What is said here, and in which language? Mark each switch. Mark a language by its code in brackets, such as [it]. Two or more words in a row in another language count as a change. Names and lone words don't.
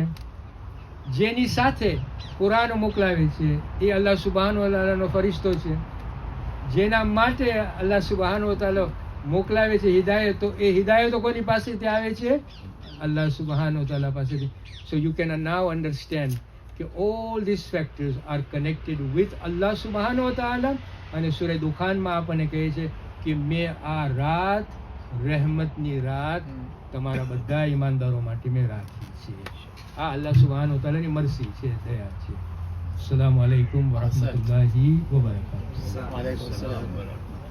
[gu] જેની સાથે કુરાન મોકલાવે છે એ [ar] الله سبحانه و تعالى‌નો [gu] ફરિશ્તો છે. જેના માટે [ar] الله سبحانه و تعالى [gu] મોકલાવે છે હિદાયત, તો એ હિદાયતો કોની પાસેથી આવે છે? [ar] الله سبحانه و تعالى [en] પાસેથી. so you can now understand કે all these factors are connected with Allah [ar] سبحانه و تعالى. [gu] અને સૂરે દુખાનમાં આપણને કહે છે કે મેં આ રાત, રહેમતની રાત તમારા બધા ઈમાનદારો માટે મેં રાખી છે. આ [ar] الله سبحانه و تعالى [gu] ની મરસી છે, દયા છે. [ar] السلام عليكم ورحمة الله وبركاته.